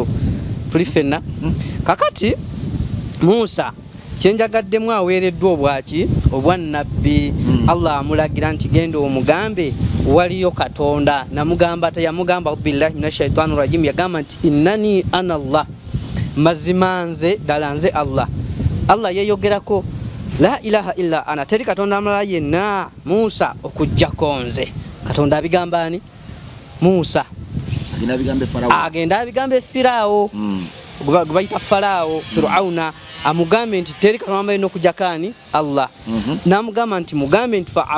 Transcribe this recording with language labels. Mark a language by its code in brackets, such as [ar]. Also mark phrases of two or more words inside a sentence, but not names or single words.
[lg] tuli ffenna kakati Musa kyenjagaddemu aweereddwa obwaki obwannabbi Allah amulagira nti genda omugambe waliyo Katonda namugamba tayamugamba [ar] بالله من الشيطان الرجيم [lg] yagamba nti [ar] إنني أنا الله [lg] mazima nze ddala nze Allah yeyogerako [ar] لا إله إلا أنا [lg] teri Katonda amulala yenna Musa okujjako nze Katonda abigamba ani Musa agenda abigambe Firawo gubayita Farawo Firauna amugambe nti teri Katonda alina okujjako ani Allah namugamba nti mugambe nti fa